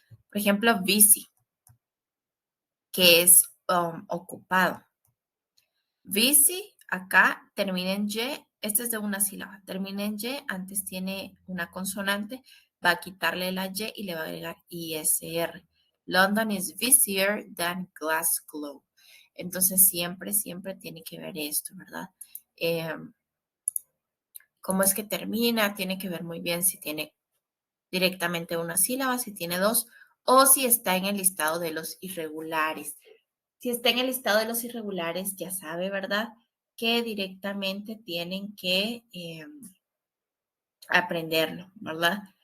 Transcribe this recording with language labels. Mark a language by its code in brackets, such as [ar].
[es] Por ejemplo, busy, que es ocupado. Busy, acá termina en Y, este es de una sílaba, termina en Y, antes tiene una consonante, va a quitarle la Y y le va a agregar ISR. [en] London is busier than Glasgow. [es] Entonces siempre, siempre tiene que ver esto, ¿verdad? Eh, ¿Cómo es que termina? Tiene que ver muy bien si tiene directamente una sílaba, si tiene dos, o si está en el listado de los irregulares. Si está en el listado de los irregulares, ya sabe, ¿verdad? Que directamente tienen que aprenderlo, ¿verdad?